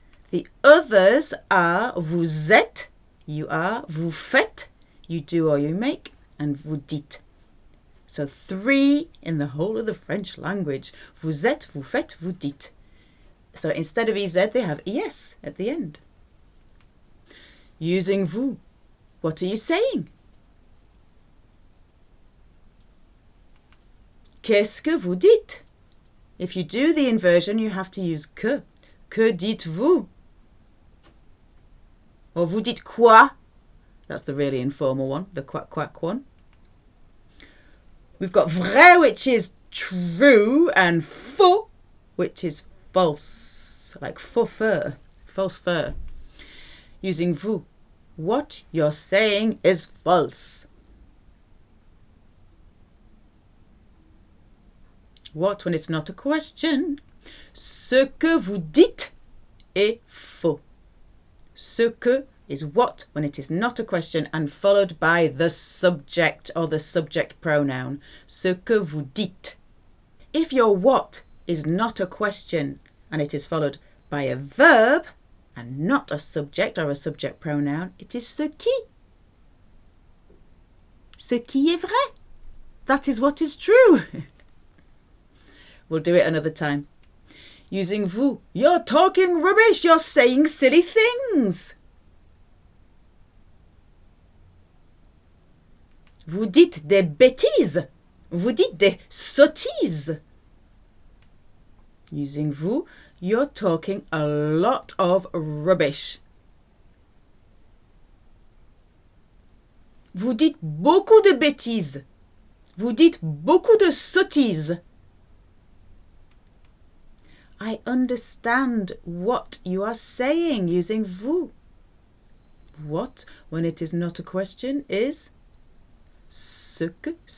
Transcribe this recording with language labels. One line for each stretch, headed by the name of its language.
English: The others are
French: vous êtes,
English: you are,
French: vous faites,
English: you do or you make, and
French: vous dites.
English: So 3 in the whole of the French language.
French: Vous êtes, vous faites, vous dites.
English: So instead of EZ, they have ES at the end. Using vous. What are you saying?
French: Qu'est-ce que vous dites?
English: If you do the inversion, you have to use que.
French: Que dites-vous?
English: Or
French: vous dites quoi?
English: That's the really informal one, the quack quack one. We've got vrai, which is true, and faux, which is false, like faux fur, false fur. Using vous. What you're saying is false. What when it's not a question?
French: Ce que vous dites est faux.
English: Ce que is what when it is not a question and followed by the subject or the subject pronoun.
French: Ce que vous dites.
English: If your what is not a question and it is followed by a verb and not a subject or a subject pronoun, it is ce qui.
French: Ce qui est vrai.
English: That is what is true. We'll do it another time. Using vous. You're talking rubbish. You're saying silly things.
French: Vous dites des bêtises. Vous dites des sottises.
English: Using vous. You're talking a lot of rubbish.
French: Vous dites beaucoup de bêtises. Vous dites beaucoup de sottises.
English: I understand what you are saying using vous. What, when it is not a question, is ce que.